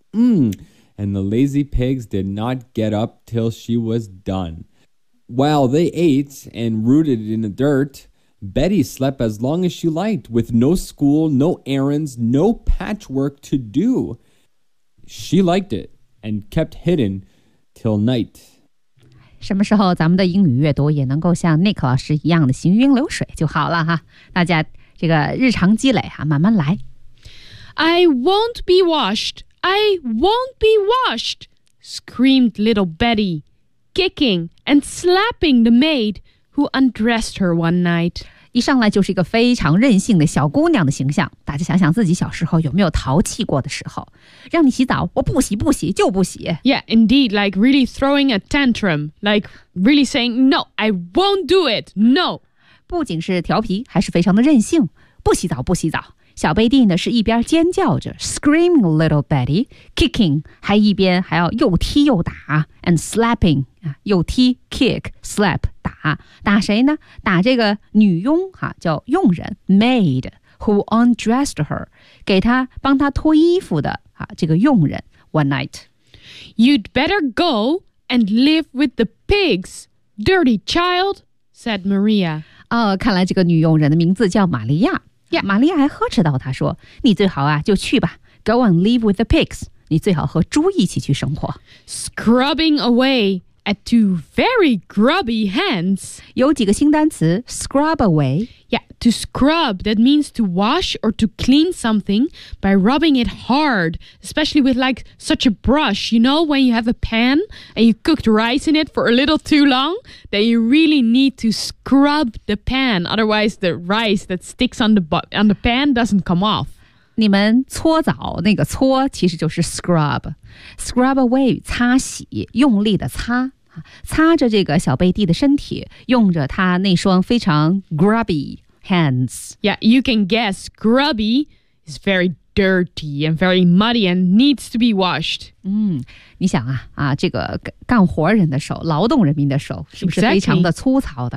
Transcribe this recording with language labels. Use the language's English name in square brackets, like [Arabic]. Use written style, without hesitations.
[English] And the lazy pigs did not get up till she was done. While they ate and rooted in the dirt, Betty slept as long as she liked with no school, no errands, no patchwork to do. She liked it and kept hidden till night. [Chinese] 什么时候咱们的英语阅读也能够像 Nick 老师一样的行云流水就好了哈。大家这个日常积累哈，慢慢来。 [English] I won't be washed. I won't be washed, screamed little Betty, kicking and slapping the maid who undressed her one night. [Chinese] 一上来就是一个非常任性的小姑娘的形象。大家想想自己小时候有没有淘气过的时候。让你洗澡，我不洗不洗就不洗。 [English] Yeah, indeed, like really throwing a tantrum. Like really saying, no, I won't do it, no. [Chinese] 不仅是调皮，还是非常的任性。不洗澡不洗澡。小贝蒂呢是一边尖叫着 [English] screaming little Betty, kicking, [Chinese] 还一边还要又踢又打 [English] and slapping, [Chinese] 又踢 [English] kick, slap, [Chinese] 打。打谁呢？打这个女佣、叫佣人 maid, [English] who undressed her, [Chinese] 给她帮她脱衣服的、这个佣人 [English] one night. You'd better go and live with the pigs, dirty child, said Maria. [Chinese] 看来这个女佣人的名字叫玛利亚。 Yeah. 玛利亚还呵斥道她说你最好啊就去吧 [English] Go and live with the pigs [Chinese] 你最好和猪一起去生活 [English] Scrubbing away at two very grubby hands [Chinese] 有几个新单词 [English] Scrub away Yeah, to scrub that means to wash or to clean something by rubbing it hard especially with like such a brush You know when you have a pan and you cooked rice in it for a little too long then you really need to scrub the pan otherwise the rice that sticks on the pan doesn't come off [Chinese] 你们搓澡那个搓其实就是 scrub [English] Scrub away [Chinese] 擦洗用力的擦擦着这个小贝蒂的身体用着他那双非常 [English] grubby hands Yeah, you can guess grubby is very dirty and very muddy and needs to be washed. [Chinese] 嗯，你想啊啊，这个干活人的手，劳动人民的手，是不是非常的粗糙的？